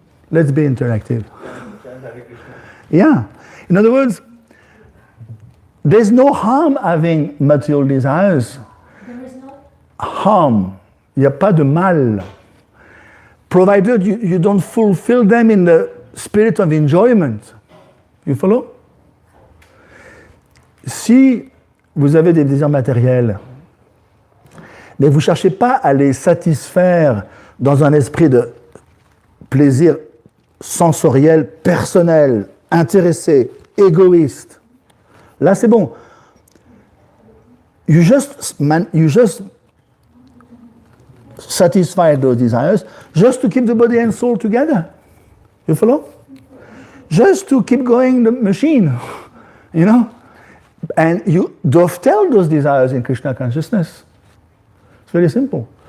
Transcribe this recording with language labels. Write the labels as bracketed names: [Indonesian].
[English] Let's be interactive. Yeah. In other words, there's no harm having material desires. There is no [French] harm. Il n'y a pas de mal. [English] Provided you don't fulfill them in the spirit of enjoyment. You follow? [French] Si vous avez des désirs matériels, mais vous ne cherchez pas à les satisfaire dans un esprit de plaisir sensoriel, personnel, intéressé, égoïste. Là, c'est bon. [English] You just satisfy those desires just to keep the body and soul together. You follow? Just to keep going the machine, you know? And you dovetail those desires in Krishna consciousness. It's very simple.